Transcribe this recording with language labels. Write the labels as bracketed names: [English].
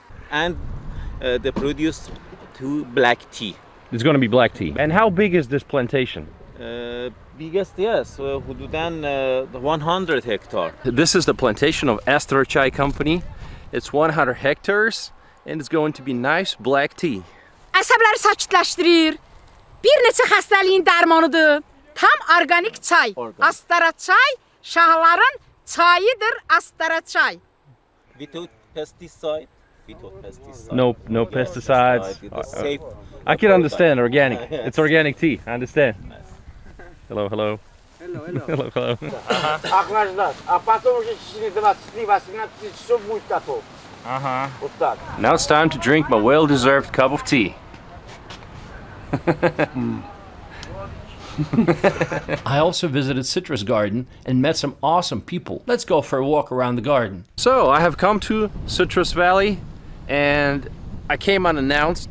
[English] And they produce two black tea. It's going to be black tea. And how big is this plantation? Biggest, yes, [Persian] حدوداً [English] 100 hectares. This is the plantation of Astra Chai Company. It's 100 hectares, and it's going to be nice black tea. [Azerbaijani] Əsəbləri sakitləşdirir. Bir neçə xəstəliyin dərmanıdır. Tam organik çay. Astara çay, şahların çayıdır Astara çay. [English] Without pesticide. No pesticides. I can understand organic. It's organic tea. I understand. Hello, hello. Hello, hello. Hello, hello. [Russian] Охлаждать. А потом уже через 20-18 часов будет готов. Вот так. [English] Now it's time to drink my well-deserved cup of tea. I also visited Citrus Garden and met some awesome people. Let's go for a walk around the garden. So I have come to Citrus Valley and I came unannounced.